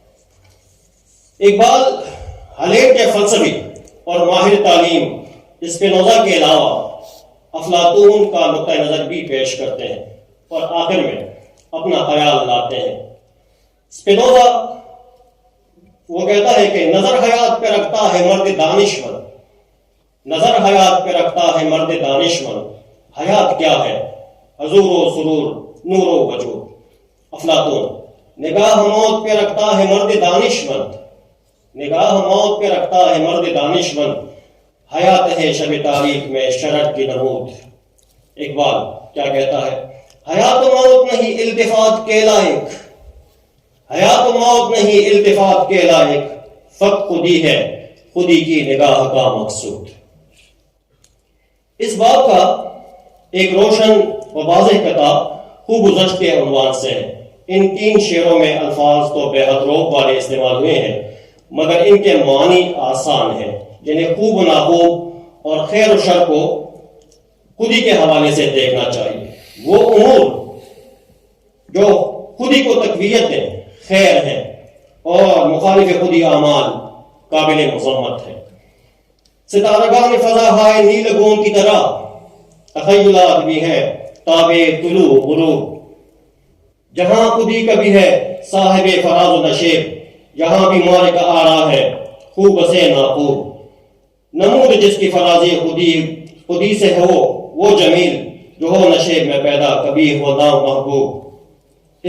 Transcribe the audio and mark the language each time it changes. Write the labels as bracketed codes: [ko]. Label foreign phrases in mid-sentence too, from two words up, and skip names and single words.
[ur] اقبال ہلیل کے فلسفی اور ماہر تعلیم اسپینوزا کے علاوہ افلاطون کا نقطہ نظر بھی پیش کرتے ہیں اور آخر میں اپنا خیال لاتے ہیں۔ اسپینوزا وہ کہتا ہے کہ نظر حیات پہ رکھتا ہے مرد دانشمند، نظر حیات پہ رکھتا ہے مرد دانشمند، حیات کیا ہے؟ حضور و سرور، نور و وجود۔ افلاطون نگاہ موت پہ رکھتا ہے مرد دانشمند، نگاہ موت پہ رکھتا ہے مرد دانشمند، حیات ہے شب تاریخ میں شرط کی نمود۔ اقبال کیا کہتا ہے؟ حیات و موت نہیں التفات کے لائق، حیات و موت نہیں التفات کے لائق، فقط خودی ہے خودی کی نگاہ کا مقصود۔ اس باب کا ایک روشن و واضح کتاب خوب گزشت کے عنوان سے ہے۔ ان 3 شعروں میں الفاظ تو بے حد روب والے استعمال ہوئے ہیں، مگر ان کے معنی آسان ہیں، جنہیں خوب و ناخوب اور خیر و شر کو خودی کے حوالے سے دیکھنا چاہیے۔ وہ امور جو خودی کو تقویت دیں خیر ہے، اور مخالف خودی اعمال قابل مذمت ہے۔ ستارگان فضا ہائے نیلگون کی طرح، تخیلات بھی ہے تابع طلوع غروب، جہاں خودی کبھی ہے صاحب فراز و نشیب، یہاں بھی مالک آ رہا ہے خوب سے ناخوب، نمود جس کی فرازی خودی سے ہو وہ جمیل، جو ہو نشیب میں پیدا کبھی ہو نام محبوب۔